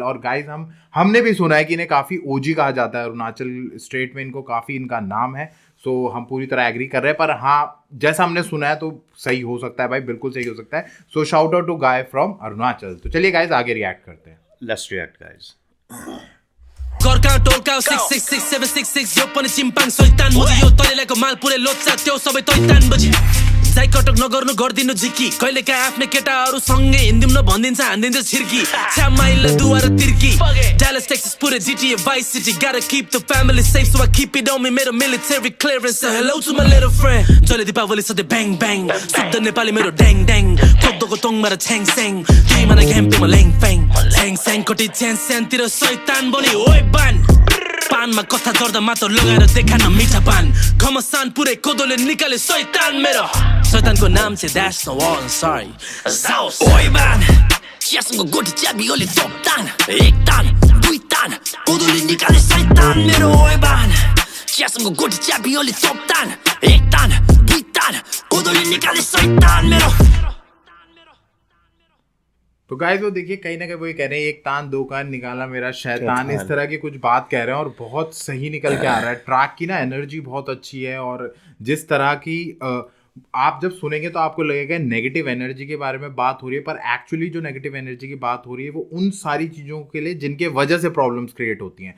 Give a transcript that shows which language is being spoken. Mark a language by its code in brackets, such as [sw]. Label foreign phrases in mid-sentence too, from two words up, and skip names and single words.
[hi] और गाइस हमने भी सुना है कि इन्हें काफ़ी ओजी कहा जाता है, अरुणाचल स्टेट में इनको काफ़ी इनका नाम है। सो हम पूरी तरह एग्री कर रहे हैं, पर हाँ जैसा हमने सुना है तो सही हो सकता है भाई, बिल्कुल सही हो सकता है। सो [en] shout out to guy from Arunachal. [hi] तो चलिए गाइस आगे रिएक्ट करते हैं। [en] let's react guys. [ne] Gorka, Dolka, 666, 766 यो पनि चिम्पाङ शैतान मोदी यो तलेलाको माल पुरै लोच्चा त्यो सबै तैतान बजी जाई कटक नगर्नु गर्दिनु झिकी कहिलेका आफ्नै केटाहरू सँगै हिन्दिम न भनिदिन्छ हान्दिन्छ छिर्की छ्यामाइल दुवार तिर्की [en] Dallas Texas पुरै GTA Vice City gotta keep the family safe so I keep it on me मेरो military clearance so hello to my little friend [ne] जले दीपावली सधैँ [en] bang bang [ne] शुद्ध नेपाली मेरो ड्याङ ड्याङ खोक्दोको तोङमा र छ्याङ स्याङ तिमीमा घ्याम्पेमा ल्याङ फ्याङ छ्याङ स्याङ कोटी च्याङ स्याङतिर शैतान बनी ओइ बान पानमा कथा जर्दा मात्र लगाएर देखा न मिठा पान घमसान पुरै कोदोले निकाले शैतान मेरो शैतानको नाम चाहिँ Dash No Wall sorry Zaus ओइ बान चियासँगको गोटी च्याबियोले तोक्तान एक तान दुई तान कोदोले निकाले शैतान मेरो ओइ बान चियासँगको गोटी च्याबियोले तोक्तान एक तान दुई तान कोदोले निकाले शैतान मेरो। [hi] तो गाइस वो देखिए कहीं ना कहीं वो ये कह रहे हैं एक तान दो कान निकाला मेरा शैतान, इस तरह की कुछ बात कह रहे हैं और बहुत सही निकल के आ रहा है। ट्रैक की ना एनर्जी बहुत अच्छी है, और जिस तरह की आप जब सुनेंगे तो आपको लगेगा [en] negative energy [hi] के बारे में बात हो रही है, पर एक्चुअली जो [en] negative energy [hi] की बात हो रही है वो उन सारी चीज़ों के लिए जिनके वजह से [en] problems create [hi] होती हैं।